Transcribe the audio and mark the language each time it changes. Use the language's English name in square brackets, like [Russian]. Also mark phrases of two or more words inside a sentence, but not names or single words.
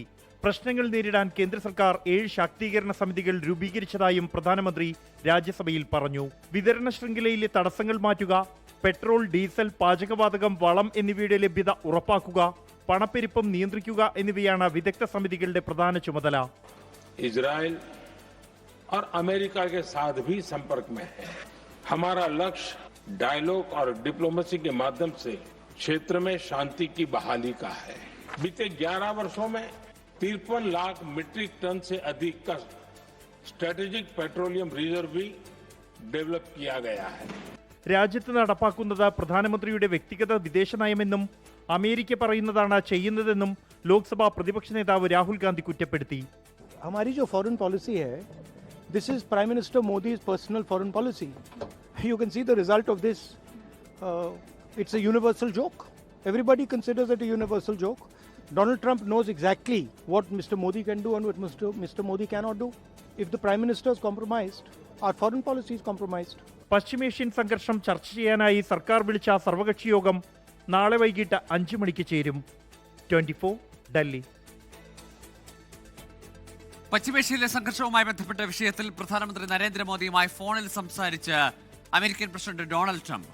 [Malayalam] പ്രശ്നങ്ങൾ നേരിടാൻ കേന്ദ്ര സർക്കാർ 7 ശാക്തീകരണ സമിതികൾ രൂപീകരിച്ചതായും പ്രധാനമന്ത്രി രാജ്യസഭയിൽ പറഞ്ഞു. വിതരണ ശൃംഖലയിലെ തടസ്സങ്ങൾ മാറ്റുക, പെട്രോൾ, ഡീസൽ, പാചകവാതകം, വളം എന്നിവയുടെ ലഭ്യത ഉറപ്പാക്കുക, പണപ്പെരുപ്പം നിയന്ത്രിക്കുക എന്നിവയാണ് വിദഗ്ധ സമിതികളുടെ പ്രധാന ചുമതല. [Hindi] इजरायल और अमेरिका के साथ भी संपर्क में है. हमारा लक्ष्य डायलॉग और डिप्लोमेसी के माध्यम से क्षेत्र में शांति की बहाली का है. बीते 11 वर्षों में 53 लाख मीट्रिक टन से अधिक का [English] strategic petroleum reserve [Hindi] भी डेवलप किया गया है. [Malayalam] രാജ്യത്ത് നടപ്പാക്കുന്നത് പ്രധാനമന്ത്രിയുടെ വ്യക്തിഗത വിദേശ നയമെന്നും അമേരിക്ക പറയുന്നതാണ് ചെയ്യുന്നതെന്നും ലോക്സഭാ പ്രതിപക്ഷ നേതാവ് രാഹുൽ ഗാന്ധി കുറ്റപ്പെടുത്തി. [Hindi] हमारी जो [English] foreign policy [Hindi] है, [English] this is Prime Minister Modi's personal foreign policy. You can see the result of this. It's a universal joke. Everybody considers it a universal joke. Donald Trump knows exactly what Mr. Modi can do and what Mr. Modi cannot do. If the Prime Minister is compromised, our foreign policy is compromised. [Malayalam] പശ്ചിമേഷ്യൻ സംഘർഷം ചർച്ച ചെയ്യാനായി സർക്കാർ വിളിച്ച സർവകക്ഷി യോഗം നാളെ വൈകിട്ട് 5 മണിക്ക് ചേരും. 24 ഡൽഹി. പശ്ചിമേഷ്യയിലെ സംഘർഷവുമായി ബന്ധപ്പെട്ട വിഷയത്തിൽ പ്രധാനമന്ത്രി നരേന്ദ്രമോദിയുമായി ഫോണിൽ സംസാരിച്ച് അമേരിക്കൻ പ്രസിഡന്റ് ഡൊണാൾഡ് ട്രംപ്.